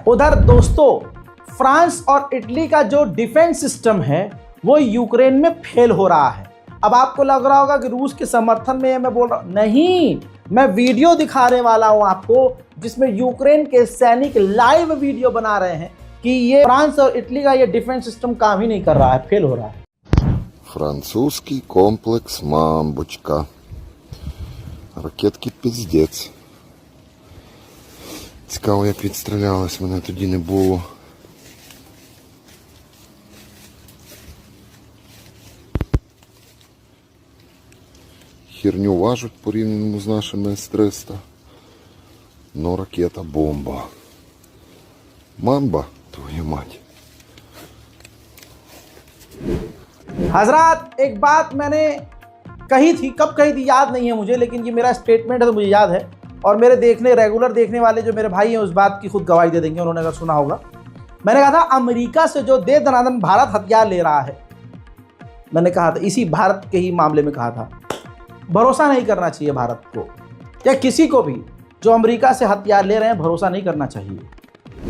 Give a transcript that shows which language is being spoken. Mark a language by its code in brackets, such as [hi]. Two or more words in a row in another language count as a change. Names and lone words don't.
[hi] उधर दोस्तों, फ्रांस और इटली का जो [en] defense system [hi] है वो यूक्रेन में फेल हो रहा है। अब आपको लग रहा होगा कि रूस के समर्थन में मैं बोल रहा हूं, नहीं, मैं वीडियो दिखाने वाला हूं आपको जिसमें यूक्रेन के सैनिक [en] live video [hi] बना रहे हैं कि ये फ्रांस और इटली का ये [en] defense system [hi] काम ही नहीं कर रहा है, फेल हो रहा है। [ru] Французский комплекс «Мамбочка». Ракетки пиздець. [uk] Цікаво, як відстрілялась, мене тоді не було. Херню важуть порівняно з нашими С-300. [ru] Но ракета бомба. Мамба, твою мать. [hi] हजरात, एक बात मैंने कही थी, कब कही थी याद नहीं है मुझे, लेकिन ये मेरा स्टेटमेंट है तो मुझे याद है और मेरे रेगुलर देखने वाले जो मेरे भाई हैं उस बात की खुद गवाही दे देंगे, उन्होंने अगर सुना होगा। मैंने कहा था अमेरिका से जो दे दनादन भारत हथियार ले रहा है, मैंने कहा था इसी भारत के ही मामले में कहा था, भरोसा नहीं करना चाहिए भारत को या किसी को भी जो अमेरिका से हथियार ले रहे हैं, भरोसा नहीं करना चाहिए।